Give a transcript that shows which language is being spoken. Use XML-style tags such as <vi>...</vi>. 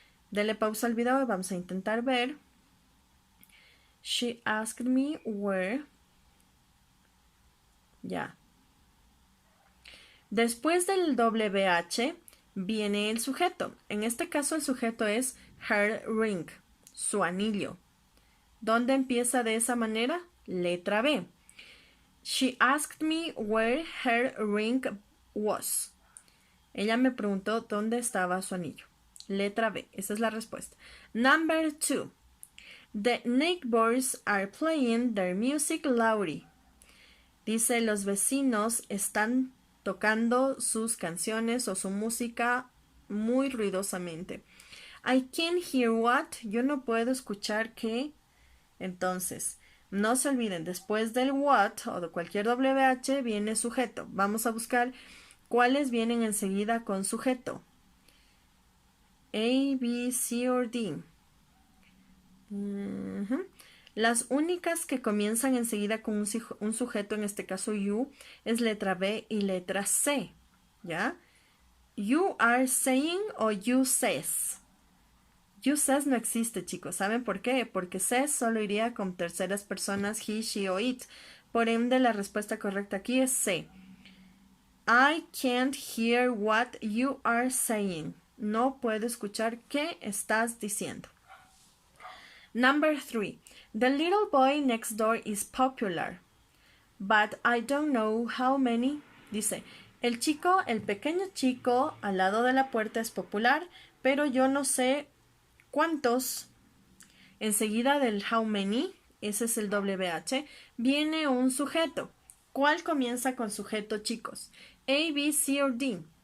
<es>Dele pausa al video y vamos a intentar ver.</es> <en>She asked me where.</en> <es>Ya. Después del WH viene el sujeto. En este caso el sujeto es</es> <en>her ring.</en> <es>su anillo. ¿Dónde empieza de esa manera? Letra B.</es> <en>She asked me where her ring was.</en> <es>Ella me preguntó dónde estaba su anillo. Letra B. Esa es la respuesta.</es> <en>Number 2. The neighbors are playing their music loudly.</en> <es>Dice, los vecinos están tocando sus canciones o su música muy ruidosamente.</es> <en>I can't hear what.</en> <es>Yo no puedo escuchar qué. Entonces, no se olviden, después del what o de cualquier WH viene sujeto. Vamos a buscar cuáles vienen enseguida con sujeto. A, B, C o D. Las únicas que comienzan enseguida con un sujeto, en este caso you, es letra B y letra C. ¿Ya?</es> <en>You are saying o you says. You says</en> <es>no existe, chicos. ¿Saben por qué? Porque says solo iría con terceras personas, he, she o it. Por ende, la respuesta correcta aquí es C.</es> <en>I can't hear what you are saying.</en> <es>No puedo escuchar qué estás diciendo.</es> <en>Number 3. The little boy next door is popular, but I don't know how many.</en> <es>Dice, el pequeño chico al lado de la puerta es popular, pero yo no sé cuántos. Enseguida del how many, ese es el WH, viene un sujeto. ¿Cuál comienza con sujeto, chicos? A, B, C o D.</es>